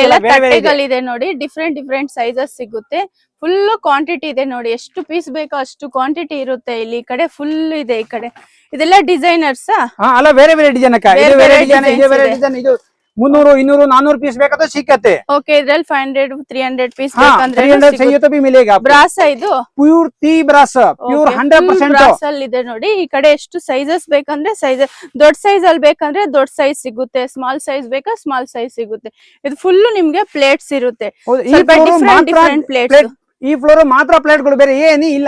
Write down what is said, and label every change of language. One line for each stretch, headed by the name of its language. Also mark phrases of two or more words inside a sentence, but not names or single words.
Kannada: ಇಲ್ಲೆಲ್ಲ ತಟ್ಟೆಗಳಿದೆ ನೋಡಿ,
English: different sizes
Kannada: ಸಿಗುತ್ತೆ,
English: full quantity
Kannada: ಇದೆ ನೋಡಿ, ಎಷ್ಟು ಪೀಸ್ ಬೇಕೋ ಅಷ್ಟು ಕ್ವಾಂಟಿಟಿ ಇರುತ್ತೆ ಇಲ್ಲಿ. ಈ ಕಡೆ ಫುಲ್ ಇದೆ, ಈ ಕಡೆ ಇದೆಲ್ಲ ಡಿಸೈನರ್ಸ್. ಅಲ್ಲ ಬೇರೆ ಬೇರೆ ಡಿಸೈನ್ ಅಕ್ಕ, ಇದು ಬೇರೆ ಡಿಸೈನ್, ಇದು ಬೇರೆ ಇದೆ. ಡಿಸೈನ್. ಇದು 300 200 400 ಪೀಸ್ ಬೇಕಾದ್ರೆ ಸಿಕ್ಕತ್ತೆ. ಓಕೆ, ಇದ್ರಲ್ಲಿ 500 300 ಪೀಸ್
Hindi: हाँ,
Kannada: ಬೇಕಂದ್ರೆ
Hindi: 300 चाहिए तो भी मिलेगा आपको।
Kannada: ಬ್ರಾಸ್ ಇದು
English: pure t brass, pure 100%
Kannada: ಬ್ರಾಸ್ ಅಲ್ಲಿ ಇದೆ ನೋಡಿ. ಈ ಕಡೆ ಎಷ್ಟು ಸೈಜಸ್ ಬೇಕಂದ್ರೆ ಸೈಜ್, ದೊಡ್ಡ ಸೈಜ್ ಅಲ್ಲಿ ಬೇಕಂದ್ರೆ ದೊಡ್ಡ ಸೈಜ್ ಸಿಗುತ್ತೆ,
English: small size
Kannada: ಬೇಕಾ
English: small size
Kannada: ಸಿಗುತ್ತೆ. ಇದು ಫುಲ್ ನಿಮ್ಗೆ ಪ್ಲೇಟ್ಸ್ ಇರುತ್ತೆ, ಹೌದು, ಈ ಸ್ವಲ್ಪ floor ಮಾತ್ರ
English: different plates.
Kannada: ಈ ಫ್ಲೋರ್ ಮಾತ್ರ ಪ್ಲೇಟ್ಗಳು, ಬೇರೆ ಏನಿ ಇಲ್ಲ.